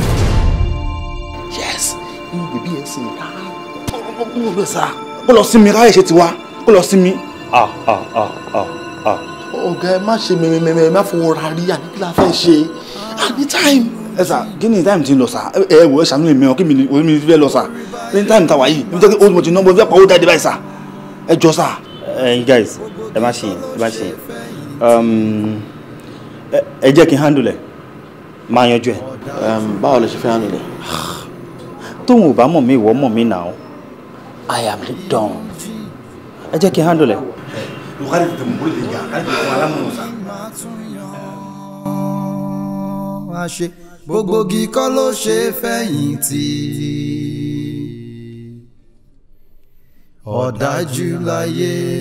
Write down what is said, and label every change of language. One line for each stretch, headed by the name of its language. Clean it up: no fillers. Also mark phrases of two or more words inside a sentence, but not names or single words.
Yoruba: yes inú bèbí yẹn sì ń ká ó lọ sá kó lọ sinmi káyọ̀ ṣe ti wá kó lọ sinmi. ọ̀gá ẹ má ṣe mẹ́mẹ́mẹ́ má fọwọ́ ra rí àní kí la fẹ́ ṣe anytime. ẹ sà kí ni time ti ń lọ sà ẹ wò ẹ ṣàánú mi ọ kí mi ní fẹ́ lọ sà ní time ta wà yìí ní tẹ́kí
English: old motor
Yoruba: number fẹ́ pàwọ́ jáde báyìí sà ẹ jọ sà.
English: you guys
Yoruba: ẹ má ṣe ẹ jẹ́ kí n handle ẹ̀ máa yanjú ẹ̀. báwo lè ṣe fẹ́ handle ẹ̀. tóun ò bá mọ̀ mí ìwọ mọ̀ mí
English: now I am the don
Yoruba: ẹ jẹ́ kí n handle ẹ̀. lùkàrí tètè mọ̀ bóyá lè yà káyọ̀ tètè mọ̀ alámọ̀ sà. àṣe gbogbo igi kọ́ ló ṣe fẹ̀yìntì ọ̀dájú láyé.